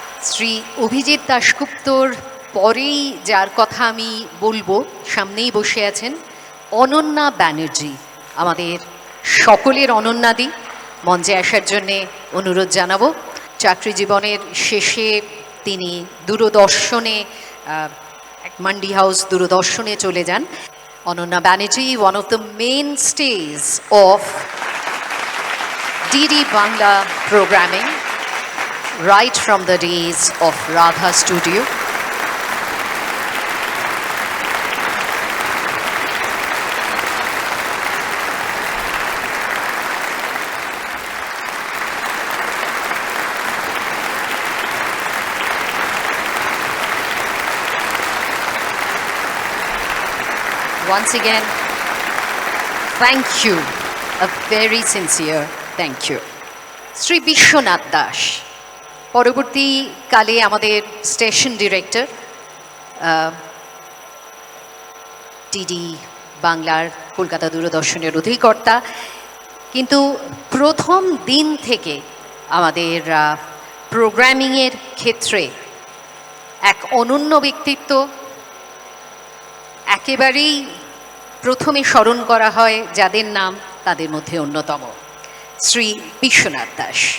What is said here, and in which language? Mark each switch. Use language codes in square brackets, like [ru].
[bn] শ্রী অভিজিৎ দাশগুপ্তর পরেই যার কথা আমি বলবো, সামনেই বসে আছেন অনন্যা ব্যানার্জি, আমাদের সকলের অনন্যাদি। মঞ্চে আসার জন্যে অনুরোধ জানাবো। চাকরি জীবনের শেষে তিনি দূরদর্শনে, মান্ডি হাউস দূরদর্শনে চলে যান। [en] Ananya Banerjee, one of the main stage অফ DD Bangla programming right from the days of Radha Studio. Once again, thank you, a very sincere thank you. [bn] Shri Biswanath Das, পরবর্তীকালে আমাদের স্টেশন ডিরেক্টর, ডিডি বাংলার কলকাতা দূরদর্শনের অধিকর্তা, কিন্তু প্রথম দিন থেকে আমাদের প্রোগ্রামিংয়ের ক্ষেত্রে এক অনন্য ব্যক্তিত্ব, একেবারেই প্রথমে স্মরণ করা হয় যাদের নাম, তাদের মধ্যে অন্যতম শ্রী বিশ্বনাথ দাস।